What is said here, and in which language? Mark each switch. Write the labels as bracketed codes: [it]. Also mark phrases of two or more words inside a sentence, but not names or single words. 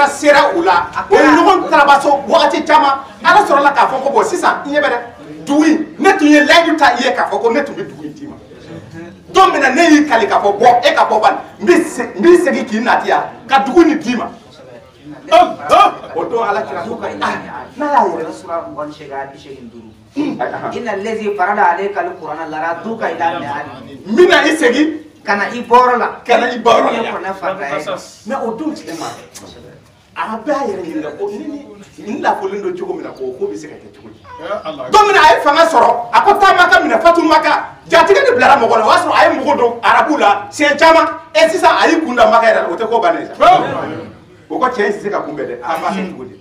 [bm] sera u la o ye ɲɔgɔn tarabaso wagati caman Ala sɔrɔla k'a fɔ ko bon sisan i ɲɛ bɛ dɛ dugu in ne tun ye layidu ta i ye k'a fɔ ko ne tun bɛ dugu in d'i ma don min na ne y'i kali k'a fɔ bɔ e ka bɔ bani n b'i segin k'i nati yan ka dugu nin d'i ma o don Alakira ko n'a y'a yɛrɛ [ar] sura 85 إن الذي فرض عليك القرآن لرادك إلى معاد [bm] mina i segin kana i bɔrɔ la mais o don tile ma a bɛɛ y'a yɛrɛ ɲininka ko ni lafolen don cogo min na ko bɛ se ka kɛ cogo di don min na a ye fanga sɔrɔ a ko taa Maka minɛ Fatu Maka jatigi de bilara mɔgɔ la o y'a sɔrɔ a ye mɔgɔ don arabu la siɲɛ caman sisan a y'i kun da Maka yɛrɛ la o tɛ ko bannen sa o ko cɛ in tɛ se ka kunbɛn dɛ an b'a kɛ cogo di